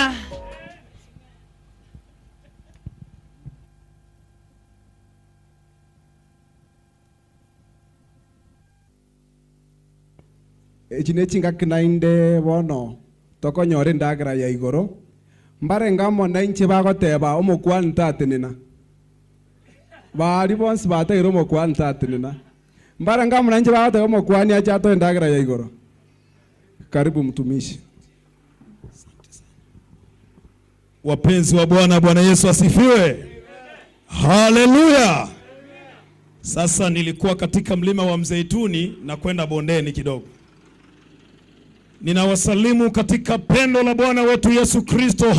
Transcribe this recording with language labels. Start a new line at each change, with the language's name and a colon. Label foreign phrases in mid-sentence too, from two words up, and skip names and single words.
Gusii: Echine chinga kinainde bono tokonyore ndagra ya igoro mbare ngamo nainche bagoteba omokwan tatenena bari bonse batero omokwan tatenena mbare ngamo nainche bagoteba omokwan acha to ndagra ya igoro.
Swahili: Karibu mtumishi. Wapenzi wa Bwana, Bwana Yesu asifiwe. Haleluya. Sasa nilikuwa katika mlima wa Mzeituni na kwenda bondeni kidogo. Ninawasalimu katika pendo la Bwana wetu Yesu Kristo.